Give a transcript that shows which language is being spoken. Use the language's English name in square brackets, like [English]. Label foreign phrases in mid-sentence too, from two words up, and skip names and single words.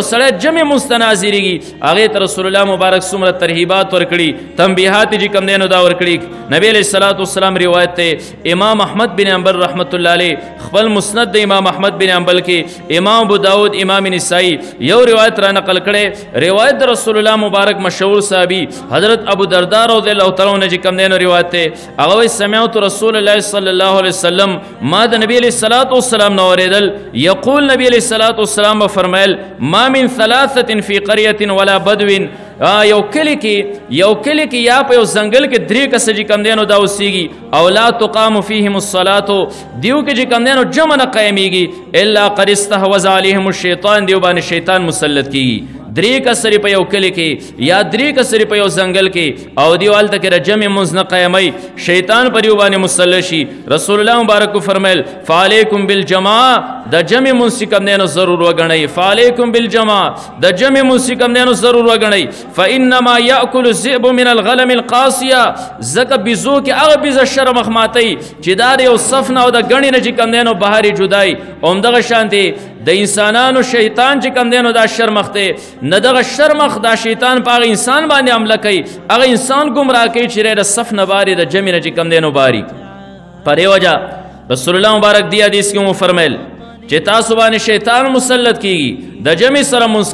[Pashto] سړی جمع منځ ته نه حاضرېږي هغې ته رسول الله مبارک څومره ترهیبات ورکړي تنبیحات چې کم دی نو دا ورکړي نبی [Arabic] علیه الصلاة والسلام [Pashto] روایت دی امام احمد بن حنبل [Arabic] رحمت الله علیه [Pashto] خپل مسند د امام احمد بن حنبل کې امام ابو داود امام نسائی یو روایت را نقل کړي روایت د رسول الله مبارک مشهور صحابی حضرت ابو درداء [Arabic] رضی الله تعالی عنہ [Pashto] چې کوم دینو روایت ته هغه [Arabic] سمعت رسول الله صلی الله علیه وسلم [Pashto] ما د نبی [Arabic] علیہ الصلوۃ والسلام [Pashto] نو اوریدل یقول نبی [Arabic] علیہ الصلوۃ والسلام [Pashto] فرمایل [Arabic] ما من ثلاثه فی قريه ولا بدو [Pashto] یو کلی کې یا په یو ځنګل کې درې کسه چې کوم دینو دا اوسېږي او [Arabic] لا تقام فیهم الصلاة [Pashto] دیو کې چې کوم دینو جمع نه قایمیږي [Arabic] الا قد استحوذ علیهم الشیطان [Pashto] دیو باندې شیطان مسلط کیږي درې کسرې په یو کلی کې یا درې کسرې په یو ځنګل کې او دیو هلته کې د جمع منځ نه قایموي شیطان پر یو باندې مسلط شي رسول الله مبارک فرمیل [Arabic] فعلیکم بالجماع [Pashto] د جمع منځ چې کوم دی نو ضرور وګڼئ [Arabic] فعلیکم بالجماع [Pashto] د جمع منځ چې کوم دی نو ضرور وګڼئ [Arabic] فانما یاکل الذئب من الغنم القاسیه [Pashto] ځکه بیزو کې هغه بیزه شرمخ ماتوي چې دا د یو صف نه او د ګڼې نه چې کوم دی نو بهر یې جدای همدغه شانتې د انسانانو شیطان چې کوم دی نو دا شرمخ دی نه دغه شرمخ دا شیطان په هغه انسان باندې حمله کوي هغه انسان ګمراه کوي چې د صف نه باري د جمع نه چې کوم دی نو باري په دې وجه رسول الله مبارک دی حدیث کې مو فرمیل چې تاسو باندې شیطان مسلط کیږي د جمع سره منځ